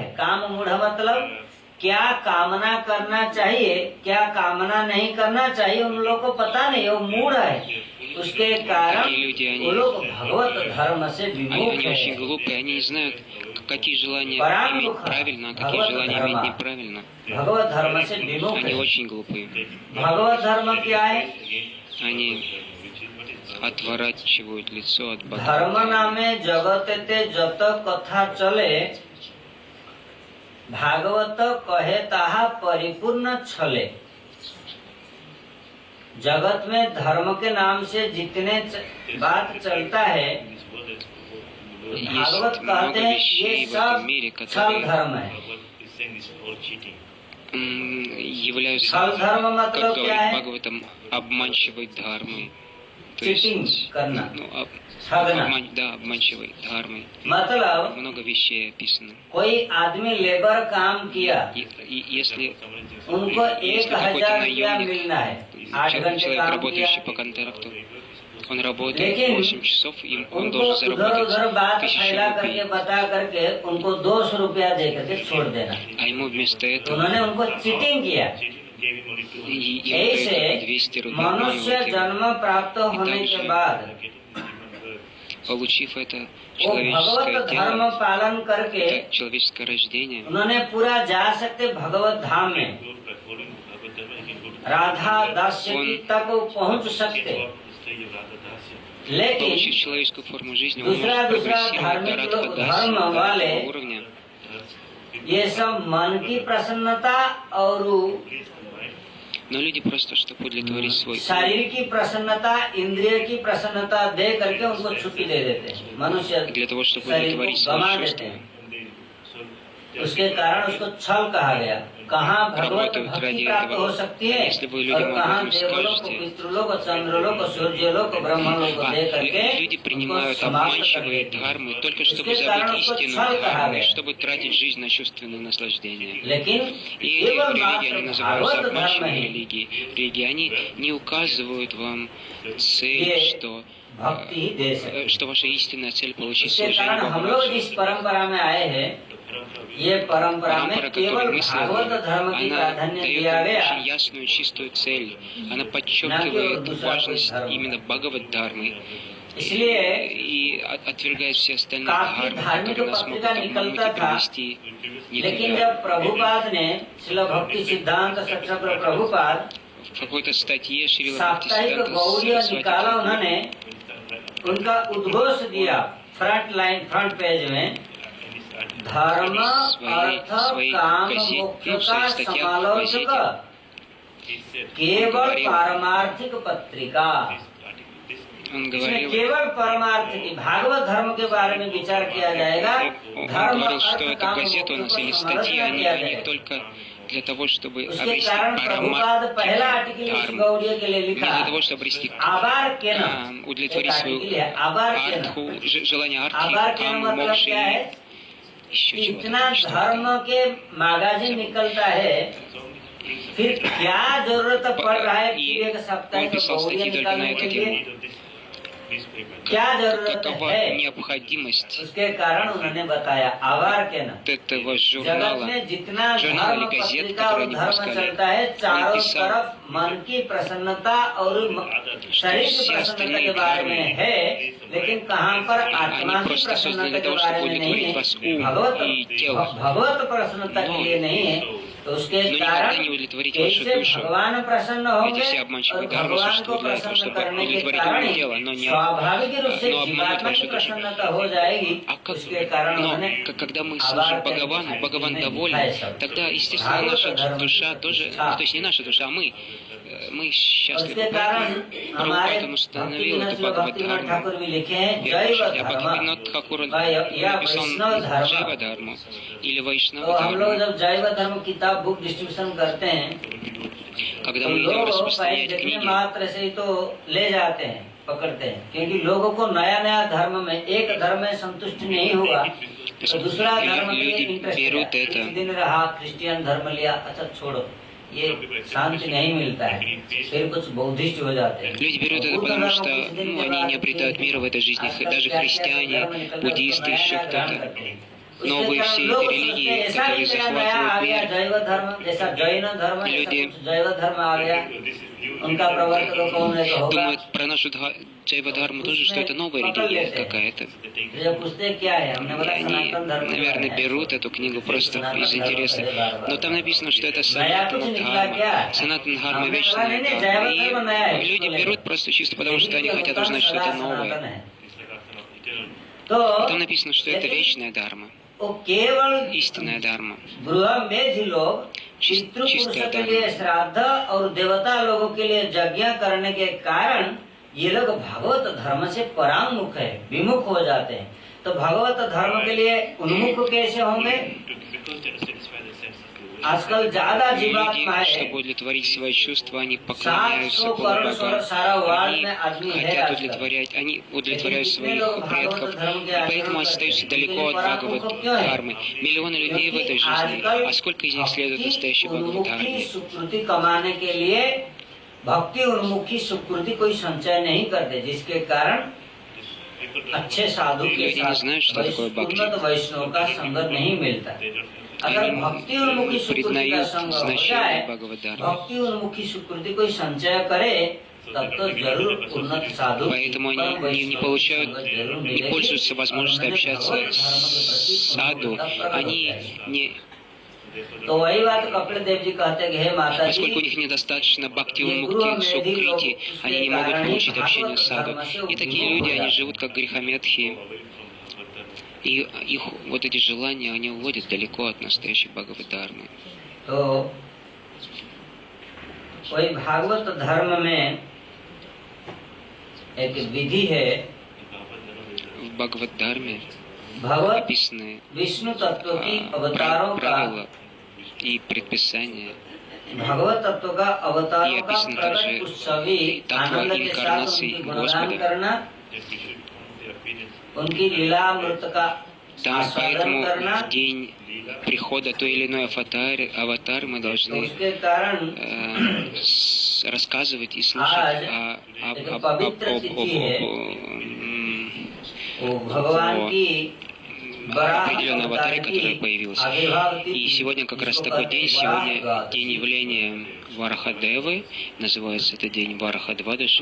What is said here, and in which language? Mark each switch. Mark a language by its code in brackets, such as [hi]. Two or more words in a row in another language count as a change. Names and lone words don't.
[hi] काम मूढ़ मतलब क्या कामना करना चाहिए, क्या कामना नहीं करना चाहिए, उन लोग को पता नहीं, वो मूढ़ है। उसके कारण [ru] Такие люди, [hi] वो लोग भगवत धर्म से विमुख [ru] Они очень [hi] है। [ru] глупые, они не знают, какие желания Парангуха, иметь правильно, а какие Бхагават желания Дхарма. иметь неправильно. [hi] भगवत धर्म से विमुख [ru] Они [hi] है। [ru] очень глупые. [hi] भगवत धर्म क्या है? [ru] Они отворачивают лицо от [hi] धर्म [ru] Бога. [bn] নামে জগতে যত কথা চলে, ভাগবত কহে তাহা পরিপূর্ণ ছলে। [hi] जगत में धर्म के नाम से जितने बात चलता है, भागवत कहते हैं ये सब छल धर्म है। [ru] Являются, [hi] छल धर्म [ru] как [hi] मतलब क्या [ru] говорит [hi] है? [ru] Бхагаватам, обманчивой дхармой. То [hi] चीटिंग [ru] есть, [hi] करना, [ru] ну, [hi] ठगना। [ru] обманчивой дхармой. [hi] मतलब [ru] Много вещей описано. [hi] कोई आदमी लेबर काम किया, [ru] И если [hi] उनको [ru] если 1000 какой-то [hi] रुपया [ru] наемник, [hi] मिलना है, 8 घंटे [ru] человек, [hi] काम किया, [ru] работающий по контракту, он работает [hi] लेकिन [ru] 8 часов, и он [hi] उनको [ru] должен [hi] उधर [ru] заработать [hi] उधर बात [ru] 1000 [hi] फैला करके [ru] рублей. [hi] बता करके उनको 200 रुपया दे करके छोड़ देना। [ru] А ему вместо [hi] तो [ru] этого [hi] उन्होंने उनको चीटिंग किया। [ru] ему [hi] ऐसे [ru] дают 200 рублей [hi] मनुष्य [ru] маленьких. [hi] जन्म प्राप्त होने के बाद [ru] Получив это [hi] वो [ru] человеческое [hi] भगवत धर्म [ru] тело, [hi] पालन करके [ru] это человеческое рождение, [hi] उन्होंने पूरा जा सकते भगवत धाम में, राधा दास्य की तक वो पहुंच सकते। लेकिन [ru] получив человеческую форму жизни, он [hi] दूसरा [ru] может прогрессировать [hi] धार्मिक [ru] до [hi] लोग [ru] Радха [hi] धर्म [ru] Даси, до [hi] वाले [ru] этого уровня. [hi] ये सब मन की प्रसन्नता और [ru] Но люди просто, чтобы удовлетворить свой [hi] शरीर की प्रसन्नता, इंद्रिय की प्रसन्नता दे करके उनको छुट्टी दे देते हैं। मनुष्य [ru] для того, чтобы [hi] शरीर [ru] удовлетворить [hi] को [ru] свои [hi] गंवा देते [ru] чувства, [hi] हैं। उसके कारण उसको छल कहा गया। कहाँ भगवत भक्ति प्राप्त हो सकती है और कहाँ देवलोक, पितृलोक, चंद्रलोक, सूर्यलोक, ब्रह्मलोक दे करके [ru] Люди принимают обманчивые дхармы только чтобы забыть истинную дхарму, чтобы тратить жизнь на чувственные наслаждения. И эти религии, они называются обманчивой религией. Они не указывают вам цель, что ваша истинная цель получить служение Богу. [hi] जिस परंपरा में आए हैं, ये परंपरा में केवल भागवत धर्म की प्राधान्य दिया गया, [ru] очень ясную, чистую цель. Она подчеркивает важность именно Бхагавад-дхармы и отвергает все остальные дхармы, которые нас могут обмануть и привести не [hi] लेकिन [ru] туда. [hi] जब प्रभुपाद ने श्रील भक्ति सिद्धांत सत्संग प्रभुपाद [ru] В какой-то статье Шрила [hi] साप्ताहिक [ru] Бхактисиданта [hi] गौड़ीय [ru] Сарасвати [hi] निकाला, उन्होंने उनका उद्घोष दिया [en] front page [hi] में, धर्म अर्थ काम मोक्ष का समालोचक केवल पारमार्थिक पत्रिका। [ru] он [hi] इसमें [ru] говорил, [hi] केवल परमार्थ की भागवत धर्म के बारे में विचार किया जाएगा। [ru] он [hi] धर्म [ru] говорил, что [hi] अर्थ [ru] это [hi] काम [ru] газета у [hi] मोक्ष [ru] нас [hi] को [ru] или статьи, [hi] समालोचना किया [ru] они [hi] जाएगा। [ru] только для того, чтобы [hi] उसके [ru] обрести [hi] कारण प्रभुपाद पहला आर्टिकल इस [ru] дхарму. [hi] गौड़ीय के लिए [ru] Не [hi] लिखा, [ru] для того, чтобы обрести [bn] আবার কেন, [ru] удовлетворить свою [bn] আবার কেন, [ru] артху, желание [bn] आबार [ru] артхи, [bn] के न [ru] каму, [hi] मतलब [ru] мокши [hi] क्या है? [ru] и еще [hi] इतना [ru] чего-то. [hi] धर्म के मैगजीन निकलता है, फिर क्या जरूरत पड़ रहा है कि एक साप्ताहिक गौड़ीय निकालने के लिए? क्या जरूरत [ru] Какова [hi] है? [ru] необходимость [hi] उसके कारण उन्होंने बताया आवार के न, [ru] этого [hi] जगत [ru] журнала, [hi] में जितना [ru] журнала [hi] धर्म [ru] или газет, [hi] पत्रिका और [ru] которые они [hi] धर्म [ru] пускали, [hi] चलता है, चारों [ru] написал, [hi] तरफ मन की प्रसन्नता और शरीर की [ru] все [hi] प्रसन्नता [ru] остальные [hi] के बारे में [ru] дхармы, [hi] है, लेकिन कहाँ पर आत्मा [ru] они [hi] की [ru] просто созданы [hi] प्रसन्नता [ru] для [hi] के [ru] того, [hi] बारे [ru] чтобы [hi] में नहीं [ru] удовлетворить [hi] है, [ru] вас ум и тело. [hi] भगवत प्रसन्नता के लिए नहीं है। तो उसके [ru] Но [hi] कारण [ru] никогда не удовлетворить вашу [hi] कैसे [ru] душу. [hi] भगवान प्रसन्न [ru] Эти [hi] होंगे [ru] все [hi] और [ru] обманчивые дхармы [hi] भगवान को [ru] существуют для этого, [hi] प्रसन्न [ru] чтобы [hi] करने के [ru] удовлетворить [hi] कारण [ru] ум и тело, но не [hi] स्वाभाविक रूप से [ru] но обмануть [hi] जीवात्मा [ru] вашу [hi] की [ru] душу. [hi] प्रसन्नता हो जाएगी। उसके कारण [ru] Но [hi] उन्होंने [ru] когда мы служим Бхагавану, Бхагаван доволен, тогда, естественно, наша душа тоже, то есть не наша душа, а мы счастливы. [hi] उसके कारण हमारे [ru] Прабхупада установил [hi] भक्ति [ru] эту [hi] विनोद [ru] Бхагавад-дхарму. [hi] ठाकुर भी लिखे हैं जैव [ru] А [hi] धर्म [ru] Бхактивинод Тхакур [hi] या [ru] написал [hi] वैष्णव धर्म। [ru] Джайва-дхарму или [hi] तो [ru] Вайшнава [hi] हम लोग [ru] дхарму. [hi] जब जैव धर्म किताब [en] book distribution [hi] करते हैं, [ru] Когда [hi] तो [ru] мы идем [hi] लोग पहले [ru] распространять [hi] देखने [ru] книги, [hi] मात्र से ही तो ले जाते हैं, पकड़ते हैं, क्योंकि लोगों को नया नया धर्म में एक धर्म में संतुष्ट नहीं हुआ तो दूसरा धर्म के लिए इंटरेस्ट है। कुछ दिन रहा क्रिश्चियन धर्म लिया, अच्छा छोड़ो, ये शांति नहीं मिलता है, फिर कुछ बौद्धिस्ट हो जाते हैं। [ru] люди берут это потому, что они не обретают мира в этой жизни. Даже христиане, буддисты, еще кто-то. Новые все эти религии, которые захватывают мир. [hi] जैव धर्म जैसा जैन धर्म, [ru] люди [hi] जैव धर्म आ गया, उनका प्रवर्तक कौन है तो होगा। [ru] думают про нашу Джайва-дхарму тоже, что это новая религия какая-то. [hi] जब पूछते क्या है, हमने [ru] И [hi] बोला [ru] они, [hi] सनातन धर्म [ru] наверное, берут эту книгу просто из интереса. Но там написано, что это Санатана-дхарма. Санатана-дхарма, вечная дхарма. И люди берут просто чисто потому, что они хотят узнать что-то новое. Там написано, что это вечная дхарма, [hi] वो केवल [ru] истинная дхарма. [hi] गृह में भी लोग पितृपुरुष के लिए श्राद्ध और देवता लोगों के लिए यज्ञ करने के कारण ये लोग भगवत धर्म से परांगमुख है, विमुख हो जाते हैं। तो भगवत धर्म के लिए उन्मुख कैसे होंगे? आजकल ज्यादा जीवात्मा [ru] Люди, [hi] है, [ru] чтобы удовлетворить свои чувства, они [hi] 700 [ru] поклоняются [hi] करोड़ [ru] полубогам. [hi] सारा वर्ल्ड [ru] Они [hi] में आदमी है [ru] хотят [hi] आजकल। [ru] удовлетворять, они удовлетворяют [hi] लेकिन [ru] своих [hi] कितने लोग [ru] предков, [hi] भागवत धर्म के [ru] и [hi] आचरण [ru] поэтому [hi] करते [ru] остаются [hi] हैं? [ru] далеко [hi] इनके [ru] от [hi] परांमुख क्यों है? [ru] Бхагавад-дхармы. Миллионы людей в этой жизни, [hi] आजकल [ru] а сколько из них следует настоящей [hi] भक्ति उन्मुखी [ru] Бхагавад-дхарме? [hi] सुकृति कमाने के लिए भक्ति उन्मुखी सुकृति कोई संचय नहीं करते, जिसके कारण अच्छे साधु के [ru] Люди не знают, что такое [hi] साथ [ru] भक्ति. [hi] उन्नत वैष्णव का संग नहीं मिलता। अगर भक्ति उन्मुखी सुकृति का [ru] признают [hi] संग हो [ru] значение [hi] जाए, [ru] Бхагавад-дхармы. [hi] भक्ति उन्मुखी सुकृति कोई संचय करे, तब तो जरूर उन्नत साधु [ru] Поэтому они не получают, не пользуются возможностью общаться с саду. Они не, [hi] तो वही बात कपिल देव जी कहते हैं कि हे माता जी, [ru] поскольку у них недостаточно бхакти мукти сукрити, они не могут получить общение с саду. И такие люди, они живут как грехометхи. И их вот эти желания, они уводят далеко от настоящей Бхагавад-дхармы. [hi] तो वही भागवत धर्म में एक विधि है, [ru] В Бхагавад-дхарме [hi] भगवत [ru] описаны [hi] विष्णु तत्व की अवतारों का [ru] правила и предписания. [hi] भगवत तत्व का अवतारों [ru] И [hi] का [ru] описаны [hi] प्रकट [ru] также [hi] उत्सवी तत्व आनंद के साथ [ru] инкарнации [hi] उनकी गुणगान [ru] Господа. [hi] करना, उनकी लीलामृत का [ru] Там [hi] आस्वादन [ru] поэтому [hi] करना, [ru] в день прихода той или иной аватар мы [hi] तो [ru] должны [hi] उसके कारण [ru] рассказывать и слушать [hi] आज एक पवित्र तिथि है, वो भगवान की [ru] определенной аватаре, который появился. И сегодня как раз такой день, сегодня день явления Варахадевы, называется это день Варахадвадаши.